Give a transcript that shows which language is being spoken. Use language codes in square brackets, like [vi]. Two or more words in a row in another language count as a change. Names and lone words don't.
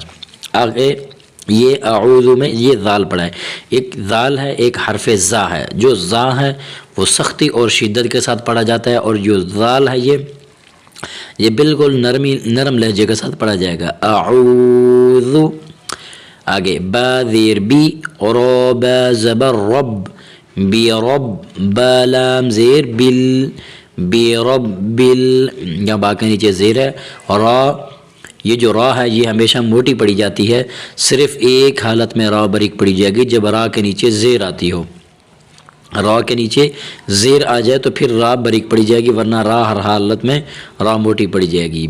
[ur] آگے یہ اعوذ میں یہ ذال پڑھا ہے، ایک ذال ہے، ایک حرف زا ہے۔ جو زا ہے وہ سختی اور شدت کے ساتھ پڑھا جاتا ہے، اور جو ذال ہے یہ بالکل نرم لہجے کے ساتھ پڑھا جائے گا، اعوذ۔ آگے با زیر بی، را با زبر رب، بی رب، با لام زیر بل، بی رب بل۔ یہاں با کے نیچے زیر ہے، را، یہ جو را ہے یہ ہمیشہ موٹی پڑھی جاتی ہے، صرف ایک حالت میں را باریک پڑھی جائے گی، جب را کے نیچے زیر آتی ہو۔ را کے نیچے زیر آ جائے تو پھر را باریک پڑھی جائے گی، ورنہ را ہر حالت میں را موٹی پڑھی جائے گی۔